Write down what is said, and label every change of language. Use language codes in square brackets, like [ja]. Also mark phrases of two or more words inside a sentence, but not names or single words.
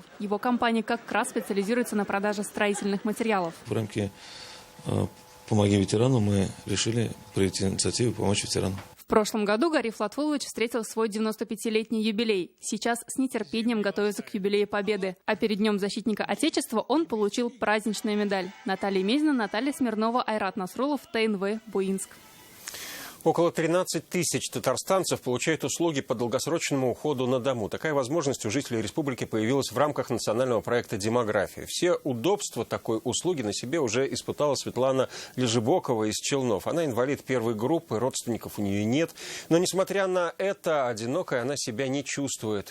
[ru] Его компания как раз специализируется на продаже строительных материалов. В рамке «Помоги ветерану» мы решили проявить инициативу помочь ветерану. В прошлом году Гариф Латфулович встретил свой 95-летний юбилей. Сейчас с нетерпением готовится к юбилею Победы. А перед Днем защитника Отечества он получил праздничную медаль. Наталья Мезина, Наталья Смирнова, Айрат Насрулов, ТНВ, Буинск. Около 13 тысяч татарстанцев получают услуги по долгосрочному уходу на дому. Такая возможность у жителей республики появилась в рамках национального проекта «Демография». Все удобства такой услуги на себе уже испытала Светлана Лежебокова из Челнов. Она инвалид первой группы, родственников у нее нет. Но, несмотря на это, одинокой она себя не чувствует.